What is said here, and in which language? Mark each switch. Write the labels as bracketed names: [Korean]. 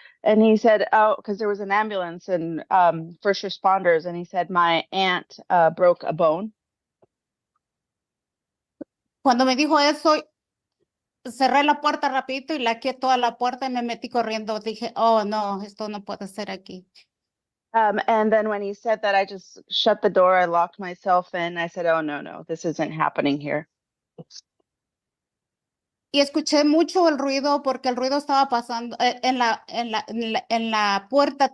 [English] And he said, "Oh, because there was an ambulance and first responders." And he said, "My aunt broke a bone." [Spanish] Cuando me dijo eso, cerré la puerta rapidito y laqué toda la puerta y me metí corriendo. Dije, oh, no, esto no puede ser aquí. [English] And then when he said that, I just shut the door. I locked myself in. I said, "Oh, no, this isn't happening here." [Spanish] Y escuché mucho el ruido porque el ruido estaba pasando en la puerta.